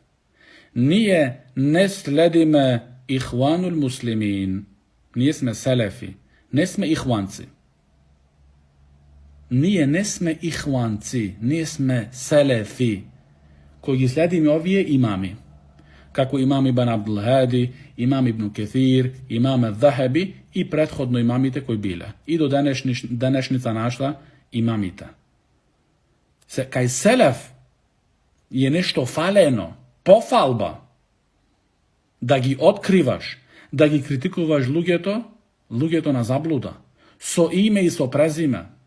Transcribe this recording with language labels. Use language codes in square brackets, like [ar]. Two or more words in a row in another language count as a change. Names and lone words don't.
[mk] Ние не следиме [ar] الإخوان المسلمين. [mk] Ние сме селефи, не сме ихванци. Ние не сме ихванци, ние сме селефи, кои ги следиме овие имами. Како имам Ибн Абдул Хади, имам Ибн Кефир, имам Ел-Захаби и претходно имамите кои биле. И до денешница нашла имамите. Кај селеф е нешто фалено, пофалба, да ги откриваш, да ги критикуваш луѓето на заблуда, со име и со презиме.